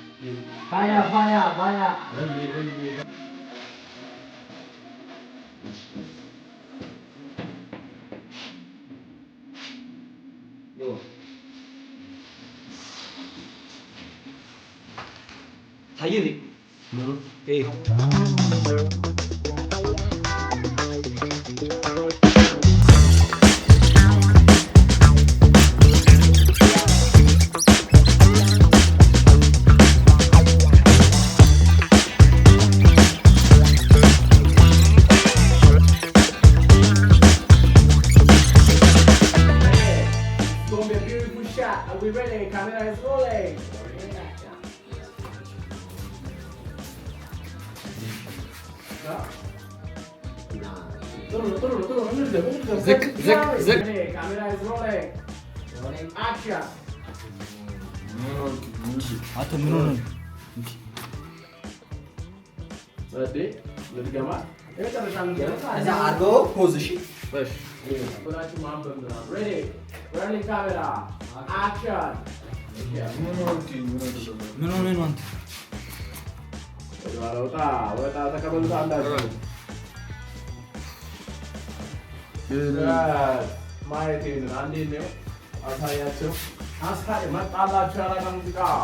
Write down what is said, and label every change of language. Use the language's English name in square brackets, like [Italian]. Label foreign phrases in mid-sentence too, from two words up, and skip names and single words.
[Amharic] ፋያ ታየኝ ነው [English] Are we ready? Camera is rolling. Zek. Camera is rolling. Rolling action. [Amharic] አቶ ምን ሆነ [English] Ready? Let's go. [Amharic] እዛ አርጎ ፖዚሽን [English] Ready? Rolling camera. Action. [Amharic] ምን ሆነ ነው አንተ? ወጣ ተቀበሉት አንዳችሁ ማየት ይሄንን አንዴ ነው አሳያቸው። አስካሪ መጣላችሁ ያላጋ ሙዚቃ